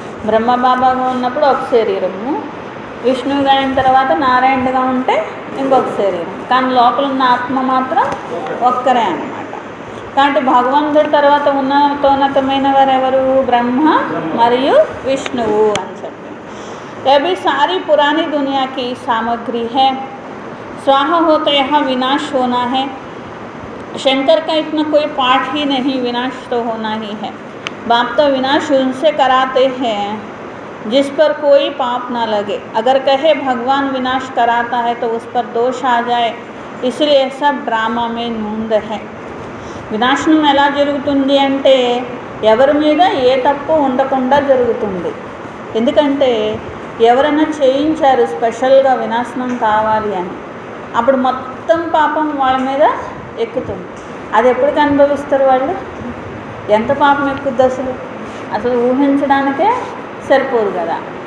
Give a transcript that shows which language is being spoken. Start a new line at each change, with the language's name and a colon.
Telugu: బ్రహ్మ బాబాగా ఉన్నప్పుడు ఒక శరీరము, విష్ణువుగా అయిన తర్వాత నారాయణుడిగా ఉంటే ఇంకొక శరీరం, కానీ లోపల ఉన్న ఆత్మ మాత్రం ఒక్కరే అన్నమాట. కాబట్టి భగవంతుడి తర్వాత ఉన్నతోన్నతమైన వారు ఎవరు, బ్రహ్మ మరియు విష్ణువు అని చెప్పి.
Hindi: यह भी सारी पुरानी दुनिया की सामग्री है. स्वाहा हो तो यहाँ विनाश होना है. शंकर का इतना कोई पाठ ही नहीं, विनाश तो होना ही है. बाप तो विनाश उनसे कराते हैं जिस पर कोई पाप ना लगे. अगर कहे भगवान विनाश कराता है तो उस पर दोष आ जाए, इसलिए सब ड्रामा में नूंद है.
Telugu: వినాశనం ఎలా జరుగుతుంది అంటే ఎవరి మీద ఏ తప్పు ఉండకుండా జరుగుతుంది. ఎందుకంటే ఎవరైనా చేయించారు స్పెషల్గా వినాశనం కావాలి అని, అప్పుడు మొత్తం పాపం వాళ్ళ మీద ఎక్కుతుంది. అది ఎప్పటికి అనుభవిస్తారు వాళ్ళు? ఎంత పాపం ఎక్కుద్ది అసలు ఊహించడానికే సరిపోదు కదా.